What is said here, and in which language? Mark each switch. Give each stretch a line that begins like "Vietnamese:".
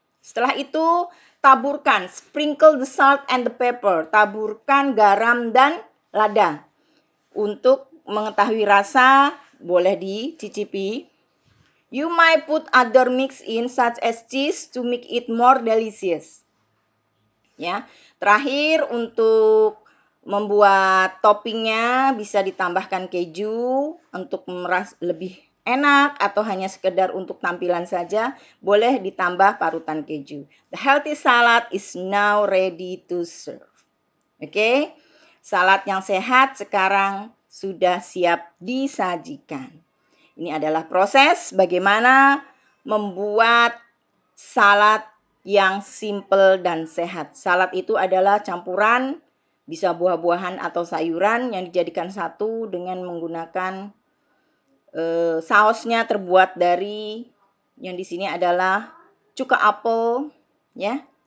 Indonesian: Setelah itu taburkan,
English: sprinkle the salt and the pepper.
Indonesian: Taburkan garam dan lada. Untuk mengetahui rasa boleh dicicipi.
English: You might put other mix in such as cheese to make it more delicious.
Indonesian: Ya, terakhir untuk membuat toppingnya bisa ditambahkan keju untuk meras lebih enak atau hanya sekedar untuk tampilan saja, boleh ditambah parutan keju.
English: The healthy salad is now ready to serve.
Indonesian: Oke, salad yang sehat sekarang sudah siap disajikan. Ini adalah proses bagaimana membuat salad yang simple dan sehat. Salad itu adalah campuran bisa buah-buahan atau sayuran yang dijadikan satu dengan menggunakan sausnya terbuat dari yang di sini adalah cuka apel, ya.